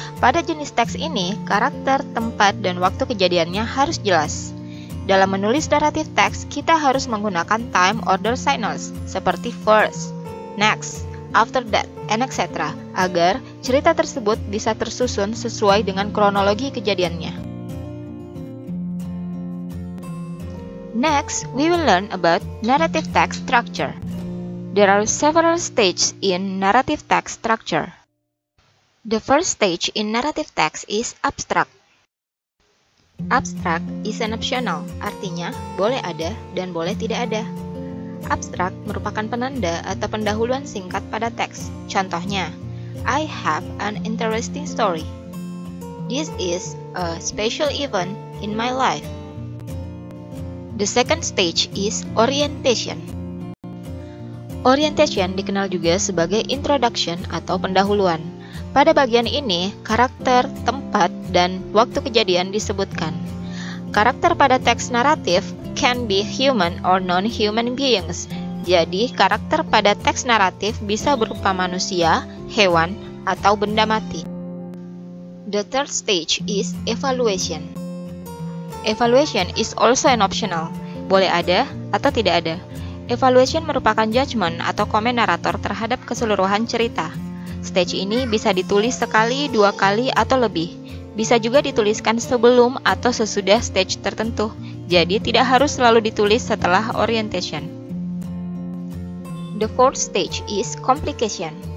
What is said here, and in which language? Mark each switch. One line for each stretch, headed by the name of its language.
Indonesian: Pada jenis teks ini, karakter, tempat, dan waktu kejadiannya harus jelas. Dalam menulis narrative text, kita harus menggunakan time order signals, seperti
English: first, next, after that, and etc.
Indonesian: agar cerita tersebut bisa tersusun sesuai dengan kronologi kejadiannya.
English: Next, we will learn about narrative text structure. There are several stages in narrative text structure. The first stage in narrative text is abstract. Abstract is an optional,
Indonesian: artinya boleh ada dan boleh tidak ada. Abstract merupakan penanda atau pendahuluan singkat pada teks. Contohnya,
English: I have an interesting story. This is a special event in my life. The second stage is orientation.
Indonesian: Orientation dikenal juga sebagai introduction atau pendahuluan. Pada bagian ini, karakter, tempat, dan waktu kejadian disebutkan. Karakter pada teks naratif
English: can be human or non-human beings.
Indonesian: Jadi, karakter pada teks naratif bisa berupa manusia, hewan, atau benda mati.
English: The third stage is evaluation. Evaluation is also an optional.
Indonesian: Boleh ada atau tidak ada. Evaluation merupakan judgment atau komen narator terhadap keseluruhan cerita. Stage ini bisa ditulis sekali, 2 kali, atau lebih. Bisa juga dituliskan sebelum atau sesudah stage tertentu. Jadi tidak harus selalu ditulis setelah orientation.
English: The fourth stage is complication.